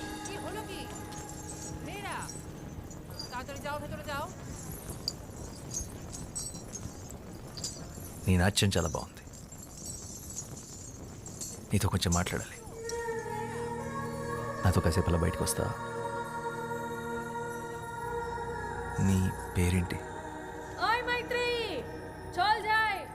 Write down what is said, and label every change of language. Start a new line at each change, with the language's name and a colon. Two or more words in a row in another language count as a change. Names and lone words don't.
Bangla: কি হলো কি মেয়েরা? তাড়াতাড়ি যাও, ভেতরে যাও।
Telugu: నీ నాట్యం చాలా బాగుంది. నీతో కొంచెం మాట్లాడాలి. నాతో కాసేపు అలా బయటకు వస్తా? నీ పేరేంటి?
Bangla: ওই మైత్రి, চল যাই।